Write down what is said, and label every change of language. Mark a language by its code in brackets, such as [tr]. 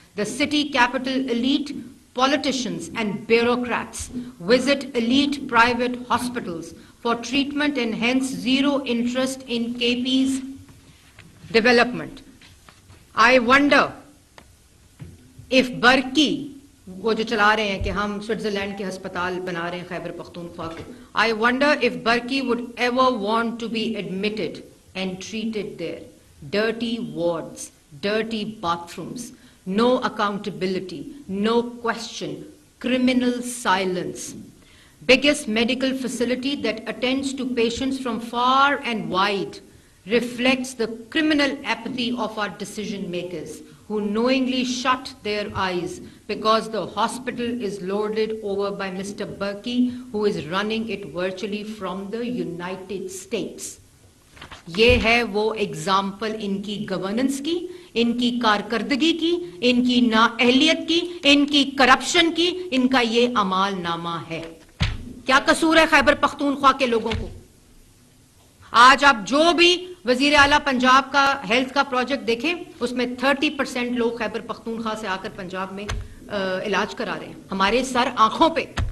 [en] The city capital elite, politicians and bureaucrats visit elite private hospitals for treatment and hence zero interest in KP's development. I wonder if Barki [ur] وہ جو چلا رہے ہیں کہ ہم Switzerland کے ہسپتال بنا رہے ہیں خیبر پختونخوا کو. [en] I wonder if Burki would ever want to be admitted and treated there. Dirty wards, dirty bathrooms, no accountability, no question, criminal silence. Biggest medical facility that attends to patients from far and wide reflects the criminal apathy of our decision makers who knowingly shut their eyes because the hospital is lorded over by Mr. Burki, who is running it virtually from the United States. [ur] یہ ہے وہ example in کی governance کی, ان کی کارکردگی کی, ان کی نااہلیت کی, ان کی کرپشن کی, ان کا یہ اعمال نامہ ہے. کیا قصور ہے خیبر پختونخوا کے لوگوں کو؟ آج آپ جو بھی وزیر اعلیٰ پنجاب کا ہیلتھ کا پروجیکٹ دیکھیں, اس میں 30% لوگ خیبر پختونخوا سے آ کر پنجاب میں علاج کرا رہے ہیں ہمارے سر آنکھوں پہ.